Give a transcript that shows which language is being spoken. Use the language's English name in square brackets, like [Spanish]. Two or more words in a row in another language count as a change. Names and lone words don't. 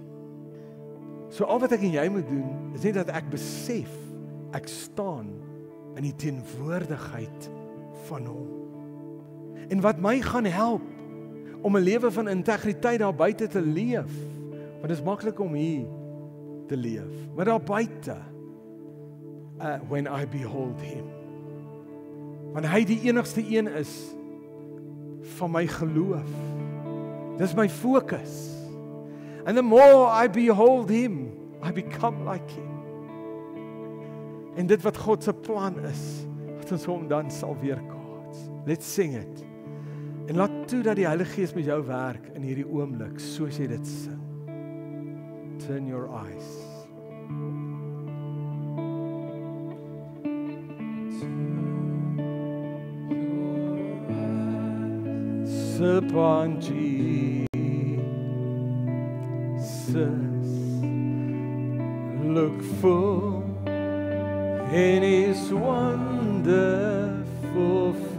[Afrikaans] So al wat ek en jy moet doen, is net dat ek besef, ek staan in die teenwoordigheid van hom. En wat my gaan help, om 'n lewe van integriteit daar buite te leef, want dit is maklik om hier te leef, maar daar buite, [English] when I behold him, [Afrikaans] want hy die enigste een is, van my geloof, dis my fokus, [English] and the more I behold him, I become like him, [Afrikaans] en dit wat God se plan is, dat ons hom dan sal weerkaats. [English] Let's sing it, [Afrikaans] en laat toe dat die Heilige Gees met jou werk, in hierdie oomblik, soos jy dit sing. [English] Turn your eyes. Upon Jesus, look full in his wonderful